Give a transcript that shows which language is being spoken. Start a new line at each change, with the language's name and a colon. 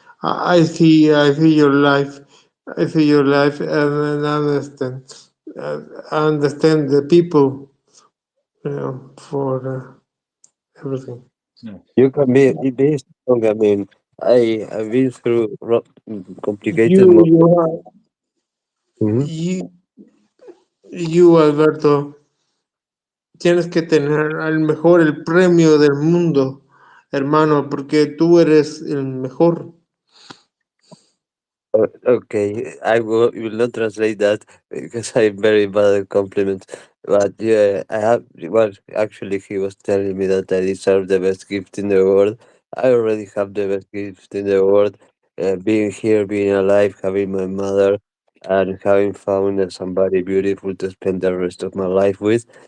English: I see your life. I see your life, and I understand. I understand the people, for everything. Yeah. You can be strong. I mean, I've been through complicated You, moments. you, are- Mhm. you, you,
Spanish: Alberto, tienes que tener al mejor el premio del mundo, hermano, porque tú eres el mejor.
English: Okay, will not translate that because I'm very bad at compliments. But yeah, I have. Well, actually, he was telling me that I deserve the best gift in the world. I already have the best gift in the world. Being here, being alive, having my mother, and having found somebody beautiful to spend the rest of my life with.